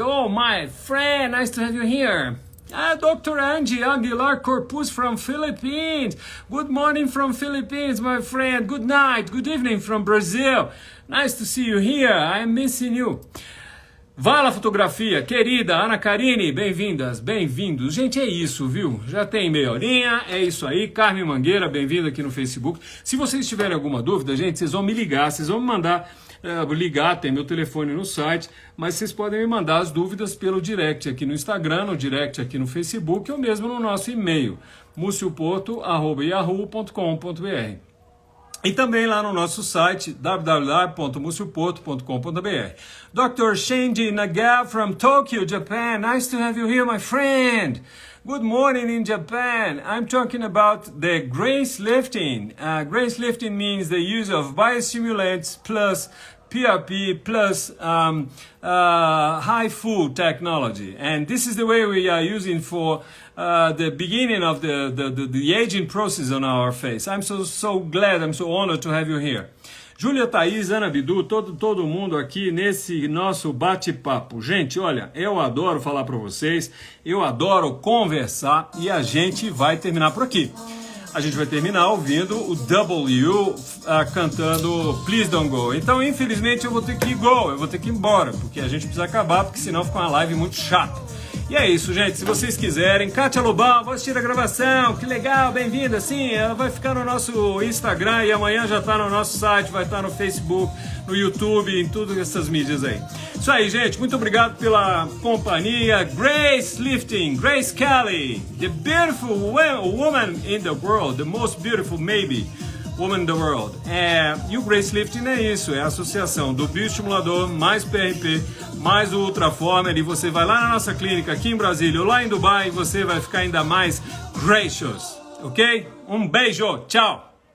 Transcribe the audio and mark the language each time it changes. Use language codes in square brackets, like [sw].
[en] Oh, my friend, nice to have you here. Dr. Angie Aguilar Corpus from Philippines. Good morning from Philippines, my friend. Good night, good evening from Brazil. Nice to see you here. I'm missing you. [pt] Vala Fotografia, querida Ana Karine, bem-vindas, bem-vindos. Gente, é isso, viu? Já tem meia horinha, é isso aí. Carmen Mangueira, bem-vinda aqui no Facebook. Se vocês tiverem alguma dúvida, gente, vocês vão me ligar, vocês vão me mandar ligar, tem meu telefone no site, mas vocês podem me mandar as dúvidas pelo direct aqui no Instagram, no direct aqui no Facebook, ou mesmo no nosso e-mail, mucioporto@yahoo.com.br. E também lá no nosso site, www.mucioporto.com.br. [en] Dr. Shinji Nagao from Tokyo, Japan. Nice to have you here, my friend. Good morning in Japan. I'm talking about the Grace Lifting. Grace Lifting means the use of biostimulants plus PRP plus high food technology. And this is the way we are using for the beginning of the aging process on our face. I'm so glad, I'm so honored to have you here. [pt] Júlia Thaís, Ana Bidu, todo mundo aqui nesse nosso bate-papo. Gente, olha, eu adoro falar para vocês, eu adoro conversar e a gente vai terminar por aqui. A gente vai terminar ouvindo o W cantando Please Don't Go. Então, infelizmente, eu vou ter que ir embora, porque a gente precisa acabar, porque senão fica uma live muito chata. E é isso, gente. Se vocês quiserem, Kátia Lobão, vou assistir a gravação. Que legal, bem-vinda. Sim, ela vai ficar no nosso Instagram e amanhã já está no nosso site, vai estar no Facebook, no YouTube, em todas essas mídias aí. Isso aí, gente. Muito obrigado pela companhia. [en] Grace Lifting, Grace Kelly, the beautiful woman in the world, the most beautiful maybe woman in the world. [pt] E o Grace Lifting é isso, é a associação do bioestimulador mais PRP mais o Ultraformer, e você vai lá na nossa clínica aqui em Brasília ou lá em Dubai e você vai ficar ainda mais gracious, ok? Um beijo, tchau!